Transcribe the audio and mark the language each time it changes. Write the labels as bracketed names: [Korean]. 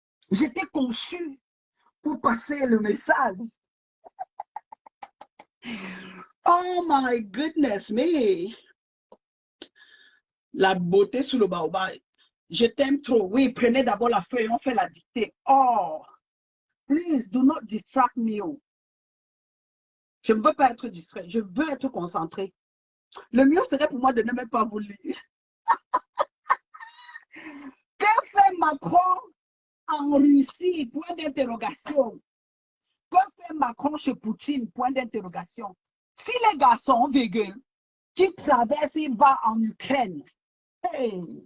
[French] J'étais conçue pour passer le message. [English] Oh my goodness me. [French] La beauté sous le baobab. Je t'aime trop. Oui, prenez d'abord la feuille, on fait la dictée. [English] Oh, please do not distract me. [French] Je ne veux pas être distrait, je veux être concentré. Le mieux serait pour moi de ne même pas vous lire. Que fait Macron en Russie? Point d'interrogation. Que fait Macron chez Poutine? Point d'interrogation. Si les garçons, virgule, qui traversent, il va en Ukraine. Hey.